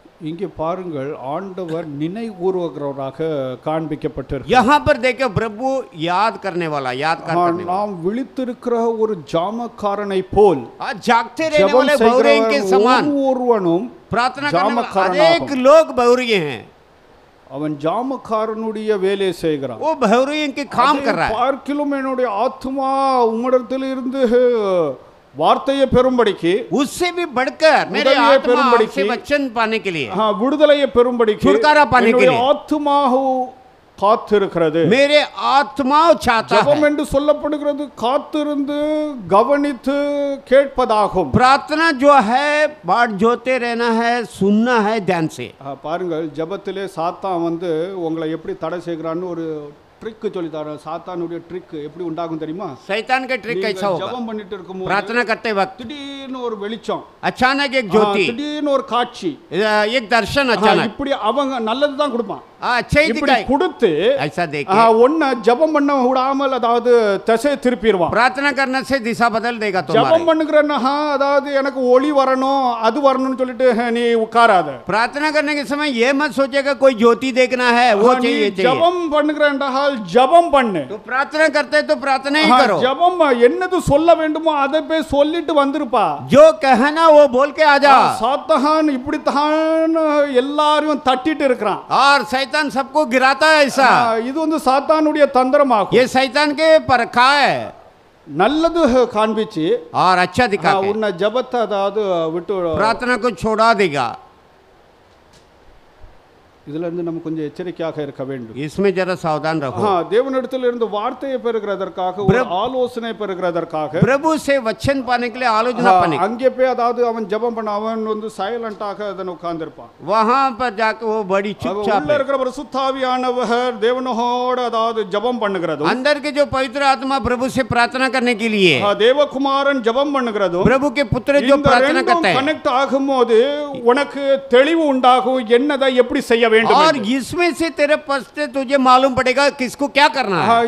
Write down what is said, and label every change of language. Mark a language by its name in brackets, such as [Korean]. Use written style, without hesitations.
[Tamil] இங்கே பாருங்கள் ஆண்டவர் நினைவுகூர்வராக காண்பிக்கப்பட்டிருக்கிறார் [Hindi] यहाँ पर देखो प्रभु याद करने वाला [Tamil] நாம் விழித்திருக்கிற ஒரு ஜாமக்காரனை போல் [Hindi] जागते रहने वाले बहुरियों के समान [Tamil] ஒவ்வொருவனும் [Hindi] प्रार्थना करने वाले अनेक लोग बहुरिये हैं [Tamil] அவன் ஜாமக்காரனுடைய வேலையை செய்கிறான் [Hindi] वो बहुरियों के काम कर रहा है [Tamil] பார்க்கிலும் என்னுடைய ஆத்மா உம்மிடத்தில் இருந்து வார்த்தையை பெறும்படிக்கு [Hindi] उससे भी बढ़कर मेरे आत्मा आपसे वचन पाने के लिए [Tamil] விடுதலையை பெறும்படிக்கு [Hindi] छुटकारा पाने के लिए [Tamil] ஆத்மா காத்திருக்கிறது [Hindi] मेरे आत्मा चाहता है [Tamil] ஜெபம் என்று சொல்லப்படுகிறது காத்திருந்து கவனித்து கேட்பதாகும் [Hindi] प्रार्थना जो है बाट जोते रहना है सुनना है ध्यान से [Tamil] பாருங்கள் ஜெபத்திலே சாத்தான் வந்து உங்களை எப்படி தடை செய்கிறான்னு ஒரு ட்ரிக் சொல்லி தரேன் சாத்தானுடைய ட்ரிக் எப்படி உண்டாகும் தெரியுமா [Hindi] शैतान के ट्रिक कैसा होगा [Tamil] ஜெபம் பண்ணிட்டு இருக்கும்போது [Hindi] प्रार्थना करते वक्त [Tamil] திடீர்னு ஒரு வெளிச்சம் [Hindi] अचानक एक ज्योति [Tamil] திடீர்னு ஒரு காட்சி [Hindi] एक दर्शन अचानक [Tamil] இப்படி அவங்க நல்லது தான் கொடுப்பான் [Hindi] अच्छा ही [Tamil] இப்படி [Hindi] दिखाई [Tamil] கொடுத்து [Hindi] ऐसा देखिए [Tamil] ஒன்ன ஜெபம் பண்ண விடாமல் அதாவது திசை திருப்பிடுவான் [Hindi] प्रार्थना करने से दिशा बदल देगा [Tamil] ஜெபம் [Hindi] तुम्हारी [Tamil] பண்ணுகிறன்னா அதாவது எனக்கு ஒளி வரணும் அது வரணும்னு சொல்லிட்டு நீ உட்காராத [Hindi] प्रार्थना करने के समय ये मत सोचेगा कोई ज्योति देखना है वो [Tamil] நீ [Hindi] चाहिए चाहिए [Tamil] ஜெபம் பண்ணுகிறேன்றால் ஜெபம் பண்ணு [Hindi] तो प्रार्थना करते तो प्रार्थना ही करो [Tamil] ஜெபம் என்னது சொல்ல வேண்டுமோ அதை போய் சொல்லிட்டு வந்திருப்பா [Hindi] जो कहना वो बोल के आ जा [Tamil] சாத்தான் இப்படித்தான் எல்லாரையும் தட்டிட்டு இருக்கிறான் [Hindi] और शैतान सबको गिराता है ऐसा [Tamil] இது வந்து சாத்தானுடைய தந்திரமாகும் [Hindi] ये शैतान के परखा है [Tamil] நல்லது காண்பிச்சு [Hindi] और अच्छा दिखा के [Tamil] உன்னை ஜெபத்தை அதாவது விட்டு [Hindi] प्रार्थना को छोड़ा देगा [Tamil] இதுல இருந்து நம்ம கொஞ்சம் எச்சரிக்கையாக இருக்க வேண்டும் [Hindi] इसमें जरा सावधान रहो [Tamil] தேவனிடத்தில் இருந்து வார்த்தையை பெறுகிறதற்காக ஒரு ஆலோசனை பெறுகிறதற்காக [Hindi] प्रभु से वचन पाने के लिए आलोचना पाने [Tamil] அங்கே போய் அதாவது அவன் ஜெபம் பண்ண அவன் வந்து சைலண்டாக அதன் உட்கார்ந்திருப்பான் [Hindi] वहां पर जाके वो बड़ी चुपचाप [Tamil] உள்ள இருக்கிற பரிசுத்தாவியானவர் தேவனோடு அதாவது ஜெபம் பண்ணுகிறதும் [Hindi] अंदर के जो पवित्र आत्मा प्रभु से प्रार्थना करने के लिए [Tamil] தேவகுமாரன் ஜெபம் பண்ணுகிறதும் [Hindi] प्रभु के पुत्र जो प्रार्थना करते हैं [Tamil] கனெக்ட் ஆகும்போது உனக்கு தெளிவு உண்டாகும் என்னதை எப்படி செய்ய வேண்டும் [Hindi] और इसमें से तेरे पश्च तुझे मालूम पड़ेगा किसको क्या करना है